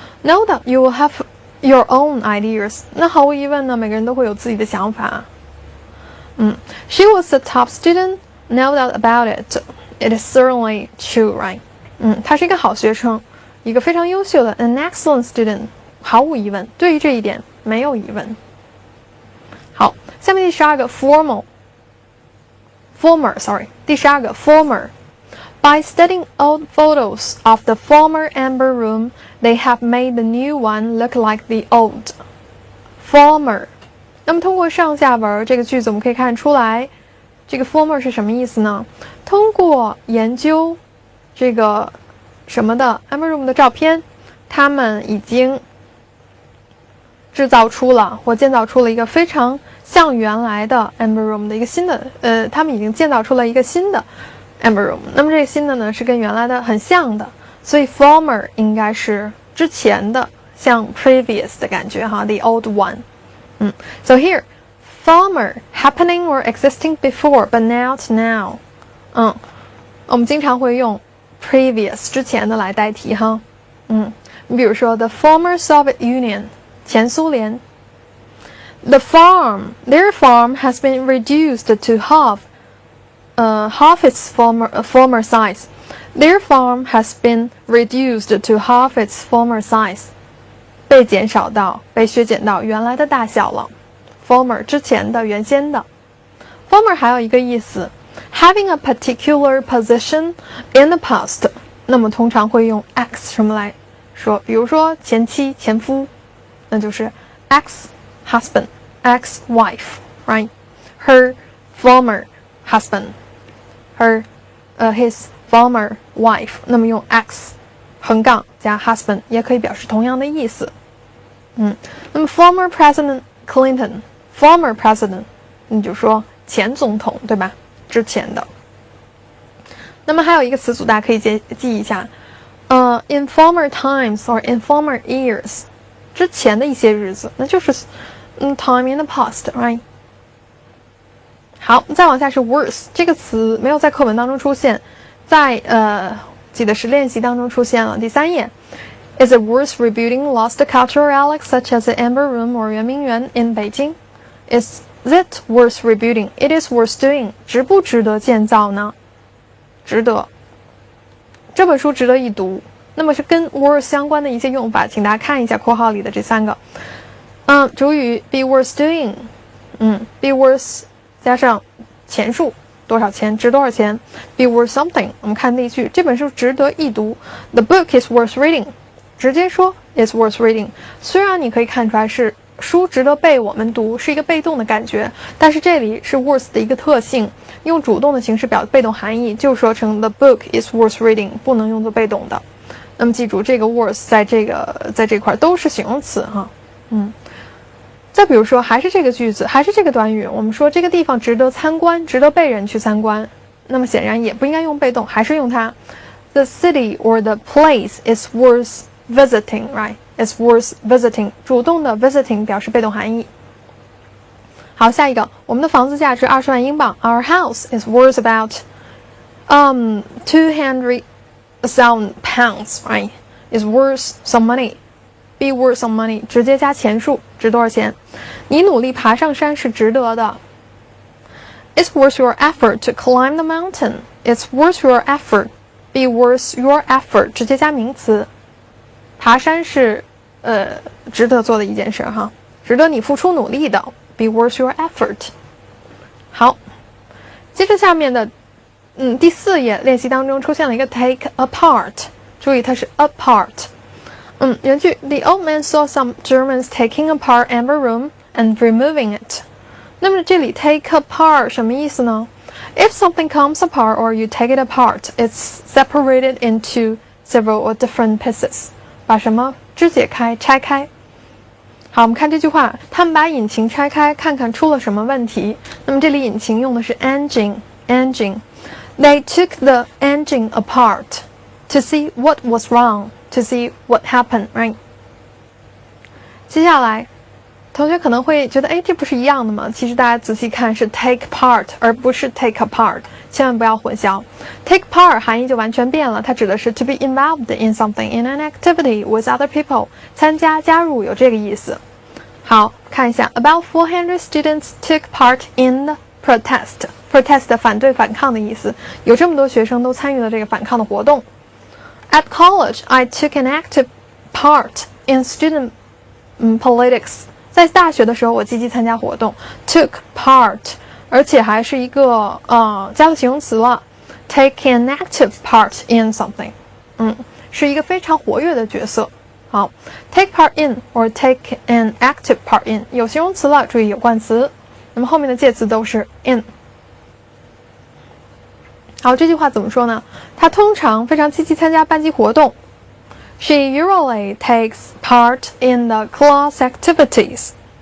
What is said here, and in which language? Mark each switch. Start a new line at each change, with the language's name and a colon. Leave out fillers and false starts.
English: No doubt you will have your own ideas。
Chinese: 那毫无疑问呢，每个人都会有自己的想法。
English: She was a top student, no doubt about it. It is certainly true right。
Chinese: 她是一个好学生，一个非常优秀的
English: an excellent student，
Chinese: 毫无疑问，对于这一点没有疑问。好，下面第12个 former， 第12个 former。
English: By studying old photos of the former amber room, they have made the new one look like the old. Former。
Chinese: 那么通过上下文这个句子我们可以看出来，这个 former 是什么意思呢？通过研究这个什么的 amber room 的照片，他们已经建造出了一个非常像原来的 amber room 的一个新的他们已经建造出了一个新的 amber room。那么这个新的呢是跟原来的很像的，所以 former 应该是之前的，像 previous 的感觉哈
English: the old one。 So here former happening or existing before but not now。
Chinese: 我们经常会用 previous 之前的来代替哈。你比如说 the former Soviet Union，前苏联。
English: their farm has been reduced to half its former size. Their farm has been reduced to half its former size.
Chinese: 被削减到原来的大小了。former 之前的，原先的。 former 还有一个意思
English: having a particular position in the past，
Chinese: 那么通常会用 x 什么来说，比如说前妻、前夫，那就是
English: ex-husband, ex-wife, right? Her former husband, his former wife.
Chinese: 那么用 x 横杠加 husband 也可以表示同样的意思。那么
English: former President Clinton, former president，
Chinese: 你就说前总统，对吧？之前的。那么还有一个词组大家可以记一下，
English: in former times or in former years，
Chinese: 之前的一些日子，那就是
English: time in the past，
Chinese: right？好，再往下是 worse 这个词没有在课文当中出现，在记得是练习当中出现了。第3页
English: Is it worth rebuilding lost cultural relics such as the Amber Room or
Chinese: 圆明园
English: in Beijing? Is it worth rebuilding? It is worth doing.
Chinese: 值不值得建造呢？值得。这本书值得一读。那么是跟 worth 相关的一些用法，请大家看一下括号里的这3个。主语
English: be worth doing，
Chinese: be worth 加上钱数，多少钱，值多少钱 ，
English: be worth something。
Chinese: 我们看例句，这本书值得一读。
English: The book is worth reading。
Chinese: 直接说
English: is worth reading。
Chinese: 虽然你可以看出来是书值得被我们读，是一个被动的感觉，但是这里是 worth 的一个特性，用主动的形式表被动含义，就说成
English: the book is worth reading，
Chinese: 不能用作被动的。那么记住，这个 worth 在这块都是形容词哈。再比如说，还是这个句子，还是这个短语，我们说这个地方值得参观，值得被人去参观，那么显然也不应该用被动，还是用它。
English: The city or the place is worth visiting, right? It's worth visiting.
Chinese: 主动的 visiting 表示被动含义。好，下一个，我们的房子价值20万英镑。
English: Our house is worth about 200,000 pounds, right? Is worth some money. Be worth some money.
Chinese: 直接加钱数，值多少钱？你努力爬上山是值得的。
English: It's worth your effort to climb the mountain. It's worth your effort. Be worth your effort.
Chinese: 直接加名词。爬山是值得做的一件事哈，值得你付出努力的。
English: Be worth your effort.
Chinese: 好，接着下面的第4页练习当中出现了一个 take apart， 注意它是 apart。原句
English: The old man saw some Germans taking apart Amber Room and removing it。
Chinese: 那么这里 take apart 什么意思呢？
English: If something comes apart or you take it apart, it's separated into several or different pieces。
Chinese: 把什么肢解开，拆开。好，我们看这句话，他们把引擎拆开，看看出了什么问题。那么这里引擎用的是
English: engine。They took the engine apart to see what was wrong, to see what happened, right?
Chinese: 接下来，同学可能会觉得，这不是一样的吗？其实大家仔细看是 take part 而不是 take apart， 千万不要混淆。 take part 含义就完全变了，它指的是
English: to be involved in something, in an activity with other people，
Chinese: 参加、加入有这个意思。好，看一下 ，
English: about 400 students took part in the protest。
Chinese: protest 反对、反抗的意思，有这么多学生都参与了这个反抗的活动。
English: At college, I took an active part in student politics。
Chinese: 在大学的时候，我积极参加活动 ，took part， 而且还是一个加了形容词了 ，
English: take an active part in something，
Chinese: 是一个非常活跃的角色。好 ，
English: take part in or take an active part in
Chinese: 有形容词了，注意有冠词，那么后面的介词都是 in。好，这句话怎么说呢？他通常非常积极参加班级活动。
English: She usually takes part in the class activities.